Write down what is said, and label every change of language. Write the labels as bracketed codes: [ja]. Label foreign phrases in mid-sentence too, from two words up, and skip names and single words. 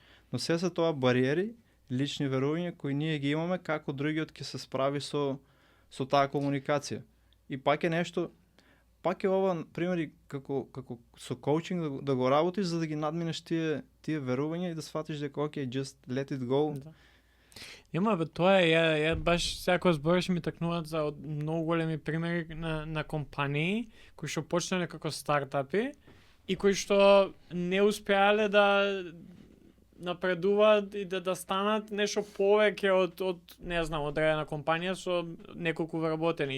[mk] Но се тоа бариери, лични верувања кои ние ги имаме како другиот ќе се справи со таа комуникација. И пак е нешто, пак е ова примери како со коучинг да го работиш за да ги надминеш тие верувања и да сфатиш дека окей, [en] just let it go. [mk] Да. Нема, бе, тоа е, ја баш секој збориш ми такнуваат за многу големи примери на компании кои што почнале како стартапи и кои што не успеале да напредуваат и да станат нешто повеќе од не знам, одредена компанија со неколку вработени.